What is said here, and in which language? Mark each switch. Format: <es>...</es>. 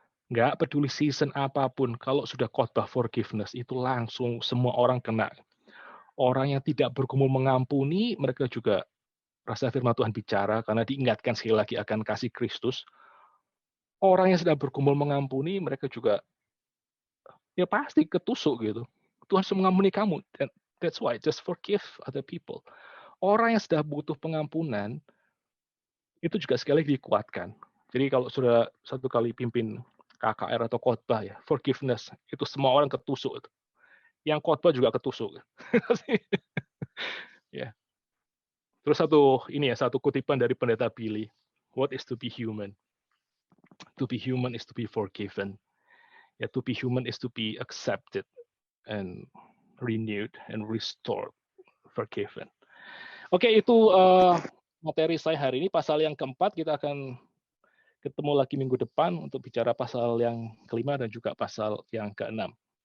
<id>Nggak peduli season apapun, kalau sudah khotbah forgiveness, itu langsung semua orang kena. Orang yang tidak bergumul mengampuni, mereka juga rasa firman Tuhan bicara, karena diingatkan sekali lagi akan kasih Kristus. Orang yang sedang bergumul mengampuni, mereka juga, ya pasti ketusuk gitu. Tuhan sudah mengampuni kamu.</id> <en>That's why, just forgive other people.</en> <id>Orang yang sudah butuh pengampunan, itu juga sekali lagi dikuatkan. Jadi kalau sudah satu kali pimpin KKR atau khotbah ya, forgiveness, itu semua orang ketusuk. Yang khotbah juga ketusuk. Ya. Terus satu kutipan dari pendeta Billy.</id> <en>What is to be human? To be human is to be forgiven.</en> <id>Ya,</id> <en>to be human is to be accepted and renewed and restored, forgiven.</en> <id>Oke, itu materi saya hari ini. Pasal yang keempat, kita akan ketemu lagi minggu depan untuk bicara pasal yang kelima dan juga pasal yang keenam.</id>